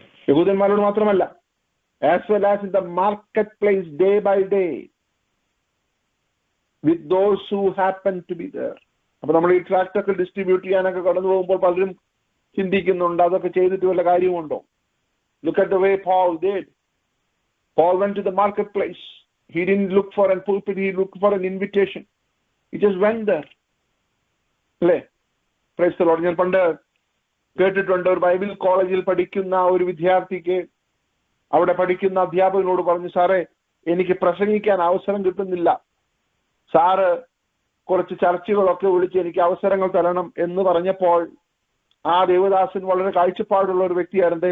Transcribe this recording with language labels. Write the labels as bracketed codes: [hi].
[ml] യഹൂദന്മാരോട് മാത്രമല്ല, [en] as well as in the marketplace day by day with those who happen to be there. [ml] അപ്പൊ നമ്മൾ ഈ tract ഒക്കെ distribute ചെയ്യാനൊക്കെ കടന്നു പോകുമ്പോൾ പലരും ചിന്തിക്കുന്നുണ്ട്, അതൊക്കെ ചെയ്തിട്ട് വല്ല കാര്യമുണ്ടോ? [en] Look at the way Paul did. Paul went to the marketplace. He didn't look for a pulpit, he looked for an invitation. He just went there. [ml] അല്ലേ? [en] Praise the Lord. [ml] ഞാൻ പണ്ട് കേട്ടിട്ടുണ്ട്, ഒരു ബൈബിൾ കോളേജിൽ പഠിക്കുന്ന ഒരു വിദ്യാർത്ഥിക്ക് അവിടെ പഠിക്കുന്ന അധ്യാപകനോട് പറഞ്ഞു, സാറേ എനിക്ക് പ്രസംഗിക്കാൻ അവസരം കിട്ടുന്നില്ല, സാറ് കുറച്ച് ചർച്ചകളൊക്കെ വിളിച്ച് എനിക്ക് അവസരങ്ങൾ തരണം എന്ന് പറഞ്ഞപ്പോൾ ആ ദേവദാസൻ വളരെ കാഴ്ചപ്പാടുള്ള ഒരു വ്യക്തിയായിരുന്നു.